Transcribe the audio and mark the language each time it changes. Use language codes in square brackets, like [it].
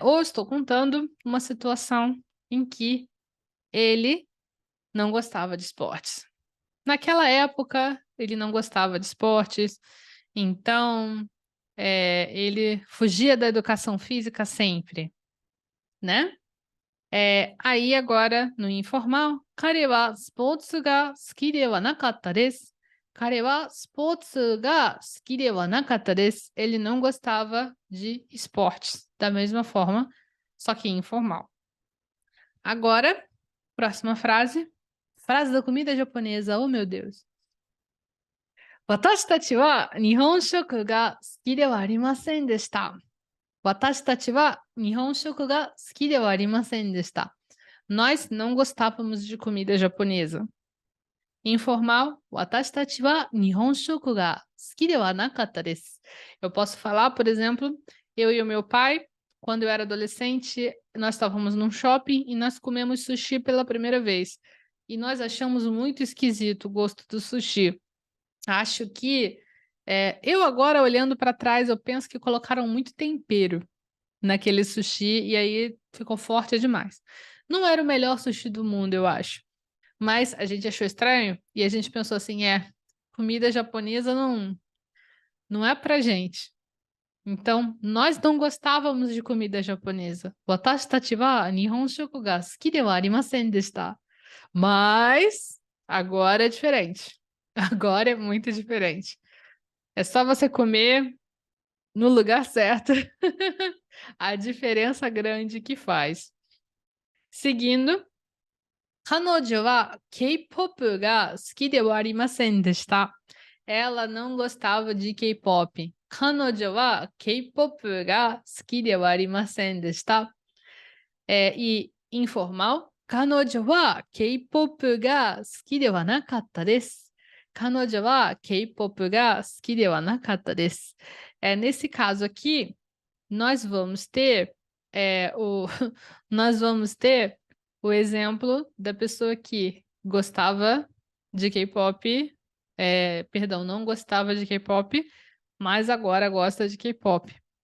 [pt] Ou estou contando uma situação em que ele não gostava de esportes. Naquela época, ele não gostava de esportes, então ele fugia da educação física sempre, né? Aí agora, no informal, [ja] 彼はスポーツが好きではなかったです。彼はスポーツが好きではなかったです。 [pt] Ele não gostava de esportes, da mesma forma, só que informal. Agora, próxima frase. Frase da comida japonesa, oh meu Deus. [ja] 私たちは日本食が好きではありませんでした。私たちは日本食が好きではありませんでした。 [pt] Nós não gostávamos de comida japonesa. [ja] Informal, 私たちは日本食が好きではなかったです。 [pt] Eu posso falar, por exemplo, eu e o meu pai, quando eu era adolescente, nós estávamos num shopping e nós comemos sushi pela primeira vez. E nós achamos muito esquisito o gosto do sushi. Acho que eu agora, olhando para trás, eu penso que colocaram muito tempero naquele sushi e aí ficou forte demais. Não era o melhor sushi do mundo, eu acho. Mas a gente achou estranho e a gente pensou assim, comida japonesa não é pra gente. Então, nós não gostávamos de comida japonesa. [ja] Watashi tachi wa nihon shoku ga suki de wa arimasen deshita. [pt] Mas agora é diferente. Agora é muito diferente. É só você comer no lugar certo. A diferença grande que faz. [ja] Seguindo, 彼女は K-pop が好きではありませんでした。 [pt] Ela não gostava de K-pop. [ja] 彼女は K-pop が好きではありませんでした。 [pt] E informal, [ja] 彼女は K-pop が好きではなかったです。彼女は K-pop が好きではなかったです。 [pt] Nesse caso aqui, nós vamos ter nós vamos ter o exemplo da pessoa que gostava de K-pop, perdão, não gostava de K-pop, mas agora gosta de K-pop.